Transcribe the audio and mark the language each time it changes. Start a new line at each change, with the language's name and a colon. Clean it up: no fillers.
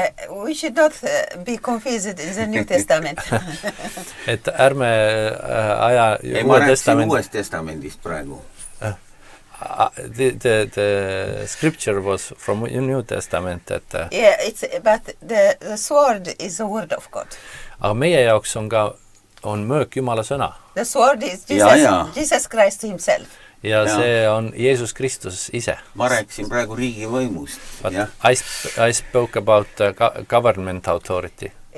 English: We should not be confused in the New Testament.
Estonian: Et ärme aja Uue Testament. Uuest Testamendist praegu.
English: The scripture was from New Testament. Yeah, but the sword is the word of God.
Estonian: Aga meie jaoks on möök Jumala sõna.
English: The sword is Jesus Christ himself.
Estonian: Ja see on Jeesus Kristus ise. Ma rääkisin praegu riigivõimust.
English: I spoke about government authority.